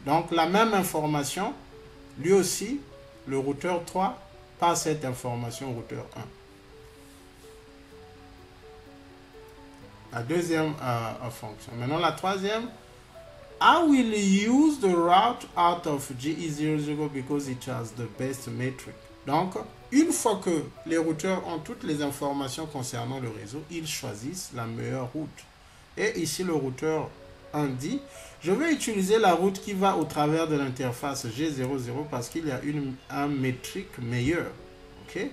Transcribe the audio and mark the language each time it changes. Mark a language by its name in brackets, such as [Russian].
[French] Donc, la même information, lui aussi, le routeur 3 passe cette information au routeur 1. La deuxième fonction. Maintenant, la troisième. [English] I will use the route out of GE00 because it has the best metric. [French] Donc, une fois que les routeurs ont toutes les informations concernant le réseau, ils choisissent la meilleure route. Et ici, le routeur 1 dit, je vais utiliser la route qui va au travers de l'interface G00 parce qu'il y a un métrique meilleur. OK?